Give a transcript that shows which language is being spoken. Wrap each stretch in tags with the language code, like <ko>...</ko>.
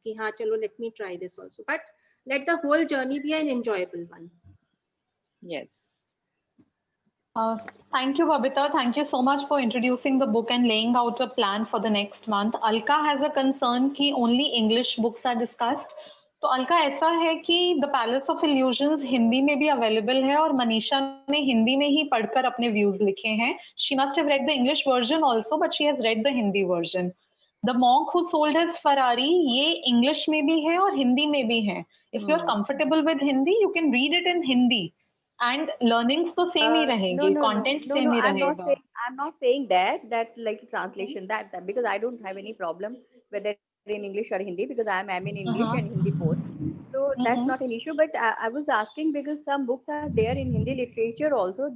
<hi>Ki haan, chalo,</hi> <en>let me try this also. But let the whole journey be an enjoyable one. Yes. Thank you, Babita. Thank you so much for introducing the book and laying out a plan for the next month. Alka has a concern कि only English books are discussed.</en> <hi>तो अलका ऐसा है कि the palace of illusions Hindi में भी available है और मनीषा ने हिंदी में ही पढ़कर अपने व्यूज लिखे हैं.</hi> <en>She must have read the English version also, but she has read the Hindi version.</en> <hi>The monk who sold his Ferrari, ये इंग्लिश में भी है और हिंदी में भी है.</hi> <en>If you are comfortable with Hindi, you can read it in Hindi. And</en> <hi>learnings तो same ही रहेंगे, content same ही रहेगा.</hi> <en>I'm not saying that like translation that because I don't have any problem whether in English or Hindi, because I'm in English and Hindi both. So that's not an issue. But I was asking because some books are there in Hindi literature also.</en>